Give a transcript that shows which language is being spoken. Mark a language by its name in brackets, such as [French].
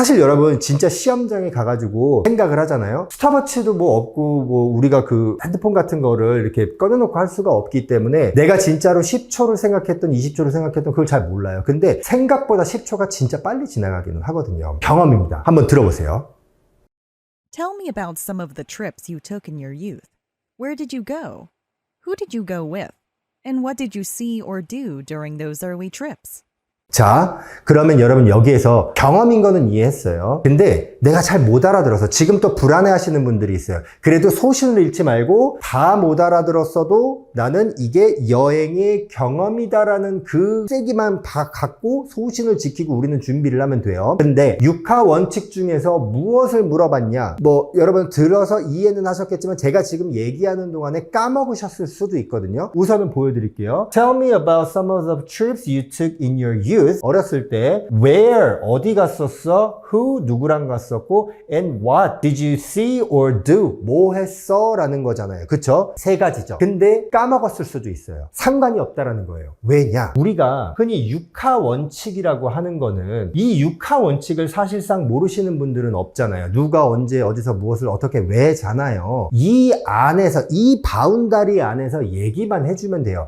[Korean] 사실 여러분 진짜 시험장에 가가지고 생각을 하잖아요. 스타워치도 뭐 없고 뭐 우리가 그 핸드폰 같은 거를 이렇게 꺼내놓고 할 수가 없기 때문에 내가 진짜로 10초를 생각했던 20초를 생각했던 그걸 잘 몰라요. 근데 생각보다 10초가 진짜 빨리 지나가기는 하거든요. 경험입니다. 한번 들어보세요. [English] Tell me about some of the trips you took in your youth. Where did you go? Who did you go with? And what did you see or do during those early trips? [Korean] 자, 그러면 여러분 여기에서 경험인 거는 이해했어요. 근데 내가 잘 못 알아들어서 지금 또 불안해 하시는 분들이 있어요. 그래도 소신을 잃지 말고 다 못 알아들었어도 나는 이게 여행의 경험이다라는 그 세기만 다 갖고 소신을 지키고 우리는 준비를 하면 돼요. 근데 6화 원칙 중에서 무엇을 물어봤냐? 여러분 들어서 이해는 하셨겠지만 제가 지금 얘기하는 동안에 까먹으셨을 수도 있거든요. 우선은 보여드릴게요. [English] Tell me about some of the trips you took in your youth. [Korean] 어렸을 때 where, 어디 갔었어? [English] who, [Korean] 누구랑 갔었고 [English] and what did you see or do? [Korean] 뭐 했어? 라는 거잖아요. 그쵸? 세 가지죠. 근데 까먹었을 수도 있어요. 상관이 없다라는 거예요. 왜냐? 우리가 흔히 6하 원칙이라고 하는 거는 이 6하 원칙을 사실상 모르시는 분들은 없잖아요. 누가 언제 어디서 무엇을 어떻게 왜잖아요. 이 안에서, 이 바운다리 안에서 얘기만 해주면 돼요.